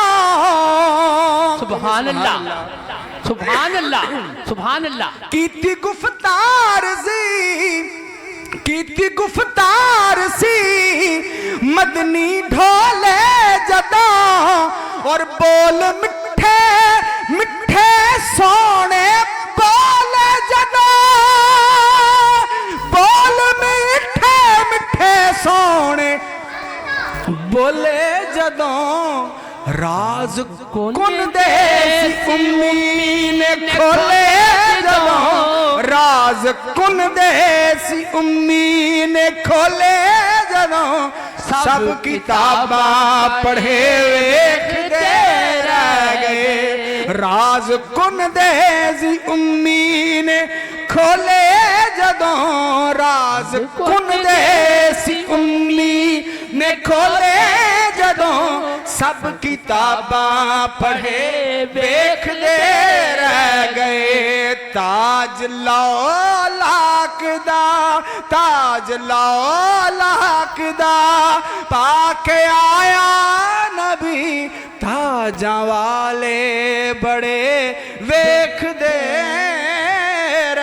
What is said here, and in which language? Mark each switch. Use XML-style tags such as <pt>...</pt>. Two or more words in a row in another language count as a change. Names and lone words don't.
<ar>سبحان اللہ سبحان اللہ سبحان اللہ</ar> <pa>کی تھی گفتار سی مدنی ڈھولے جدا اور بول مٹھے مٹھے سونے بول جدا بول مٹھے مٹھے سونے بولے جدوں راز کن دے سی امی نے کھولے جدوں راز کن دے سی امی نے کھولے جدوں سب کتاباں پڑھے ویکھ دے رہ گئے راز کن دے سی امی نے کھولے جدوں راز کن دے سی امی نے کھولے جدوں سب کتاباں پڑھے ویکھ دے رہ گئے تاج لو لاک دا پاکے آیا نبی تاجاں والے بڑے ویکھ دے رہ گئے۔</pa>